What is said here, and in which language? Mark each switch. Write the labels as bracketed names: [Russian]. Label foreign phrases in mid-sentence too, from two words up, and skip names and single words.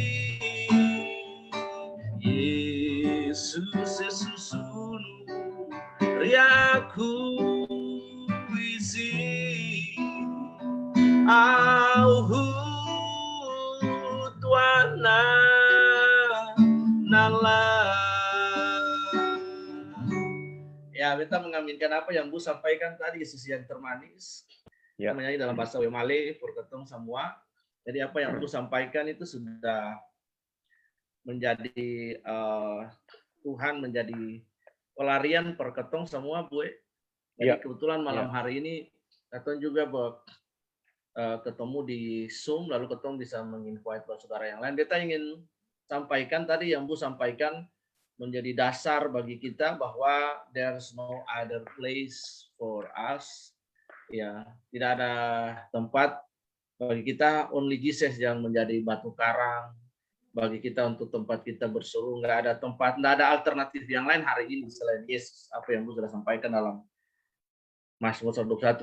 [Wemale] Yesus sesusunu riaku isi, auhu tuana nala. [Indonesian] Ya, kita mengaminkan apa yang Bu sampaikan tadi, sisi yang termanis. Ya. Menyanyi dalam bahasa Wemale, Purketong semua. Jadi apa yang Bu sampaikan itu sudah menjadi Tuhan menjadi pelarian Purketong semua, Bu. Jadi kebetulan malam hari ini Ketong juga ketemu di Zoom, lalu Ketong bisa menginvite saudara yang lain. Kita ingin sampaikan tadi yang Bu sampaikan menjadi dasar bagi kita bahwa [English] there's no other place for us. [Indonesian] Ya, tidak ada tempat bagi kita, [English] only Jesus [Indonesian] yang menjadi batu karang bagi kita untuk tempat kita berseru. Nggak ada tempat, nggak ada alternatif yang lain hari ini selain Yesus. Apa yang Bu sudah sampaikan dalam Mazmur 121.